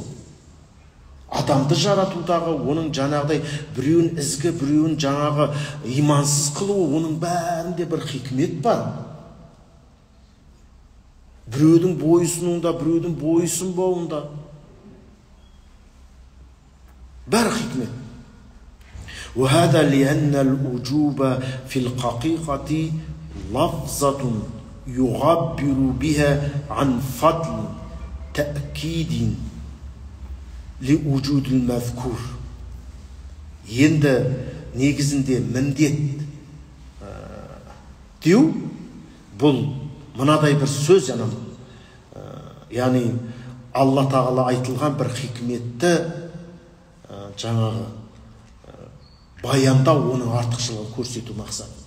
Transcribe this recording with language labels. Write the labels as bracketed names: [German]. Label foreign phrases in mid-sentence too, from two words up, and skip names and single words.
[Kazakh] Адамды жаратудағы оның жаңағыдай біреуін ізгі, біреуін жаңағы имансыз қылуы, оның бәрінде бір хикмет бар. Біреудің бойысынуында, біреудің бойысынбауында бар хикмет. [Arabic] وهذا لأن الوجوب في الحقيقة لفظة يعبر بها عن فضل تأكيد لوجود المذكور. [Kazakh] Енді негізінде міндет деу бұл мынадай бір сөз, яғни Алла тағала айтылған бір хикметті жаңағы баяндау, оның артықшылығын көрсету мақсатында.